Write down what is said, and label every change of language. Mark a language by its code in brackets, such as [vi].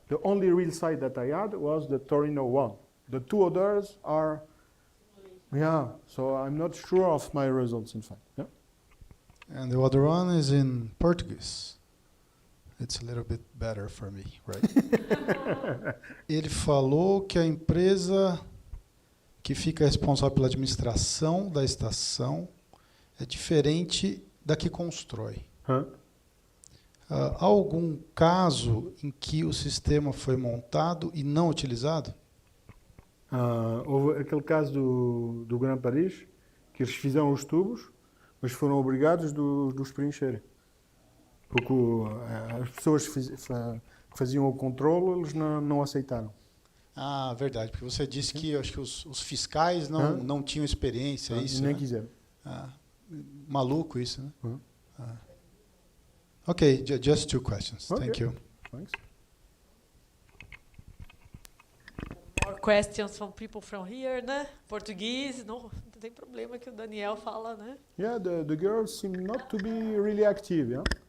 [en] The only real site that I had was the Torino one. The two others are, yeah, so I'm not sure of my results, in fact. Yeah. And the other one is in Portuguese. It's a little bit better for me, right? [pt] Ele falou que a empresa que fica responsável pela administração da estação é diferente da que constrói. Há algum caso em que o sistema foi montado e não utilizado? Houve aquele caso do Grand Paris, que eles fizeram os tubos, mas foram obrigados de os preencherem. Porque as pessoas que faziam o controle, eles não aceitaram. Ah, verdade, porque você disse que acho que os fiscais não tinham experiência, isso, nem né? quiseram. Maluco isso, né? [en] Okay, just two questions. Okay. Thank you. Thanks. More questions from people from here, né? [pt] Português, não tem problema que o Daniel fala, né? [en] Yeah, the girls seem not to be really active, yeah?